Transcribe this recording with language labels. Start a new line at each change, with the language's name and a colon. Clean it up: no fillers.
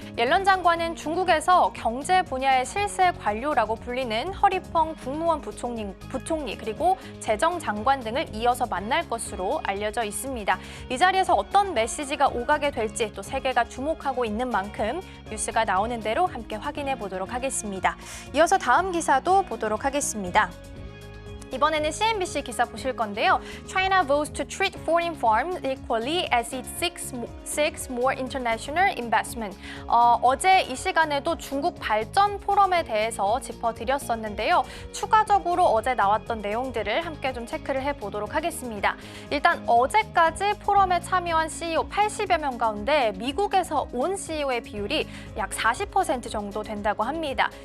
Korean: 옐런 장관은 중국에서 경제 분야의 실세 관료라고 불리는 허리펑 국무원 부총리 그리고 재정장관 등을 이어서 만날 것으로 알려져 있습니다. 이 자리에서 어떤 메시지가 오가게 될지 또 세계가 주목하고 있는 만큼 뉴스가 나오는 대로 함께 확인해 보도록 하겠습니다. 이어서 다음 기사도 보도록 하겠습니다. 이번에는 CNBC 기사 보실 건데요.
English: China vows to treat foreign farms equally as it seeks more international investment.
Korean: 어제 이 시간에도 중국 발전 포럼에 대해서 짚어드렸었는데요. 추가적으로 어제 나왔던 내용들을 함께 좀 체크를 해보도록 하겠습니다. 일단 어제까지 포럼에 참여한 CEO 80여 명 가운데 미국에서 온 CEO의 비율이 약 40% 정도 된다고 합니다.